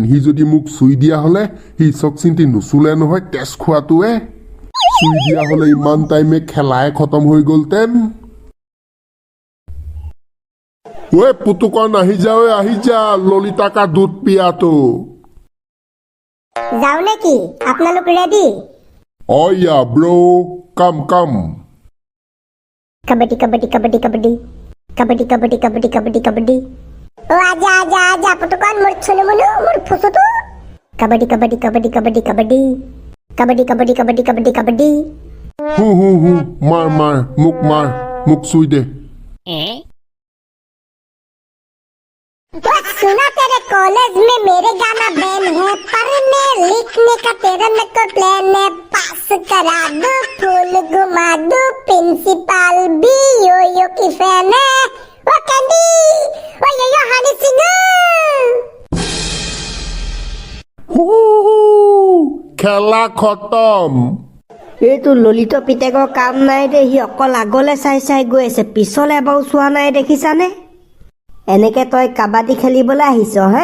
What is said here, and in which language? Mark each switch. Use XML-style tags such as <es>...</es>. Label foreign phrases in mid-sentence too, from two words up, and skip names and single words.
<as>সি যদি মোক চুই দিয়া হলে, সি চক চিন্তি নুচুলে নহয় তেজ খোৱাটোৱে। চুই দিয়া হলে ইমান টাইমে খেলাই খতম হৈ গলতেন। ঐ পুতুকন আহি যা, ঐ আহি যা, ললিতা</as> <hi>का दूध पियातो।</hi> <as>যাওঁ নেকি? আপোনালোক ৰেডি?</as> <en>Oh yeah, bro. Come, come.</en> <as>কাবাডী কাবাডী কাবাডী কাবাডী কাবাডী কাবাডী কাবাডী কাবাডী কাবাডী। অ'</as> <hi>आजा आजा आजा</hi> <as>পুতুকন, মোৰ চুনু মুনু, মোৰ ফুচুটো। কাবাডী কাবাডী কাবাডী কাবাডী কাবাডী কাবাডী কাবাডী কাবাডী কাবাডী কাবাডী। হু, মাৰ, মোক চুই দে।</as> <hi>सुना तेरे कॉलेज में मेरे गाना बैन है, पढ़ने लिखने का तेरा में तो प्लान है। पास करा दो, फूल घुमा दो, प्रिंसिपल भी यो यो की फैन है। वो कैंडी, वो यो हनी सिंह।</hi> <as>খেলা খতম। এইটো ললিত পিতেকৰ কাম নাই দে। সি অকল আগলে চাই চাই গৈ আছে, পিছলে এবাৰো চোৱা নাই, দেখিছানে? এনেকে তই কাবাডী খেলিবলৈ আহিছ হে?</as>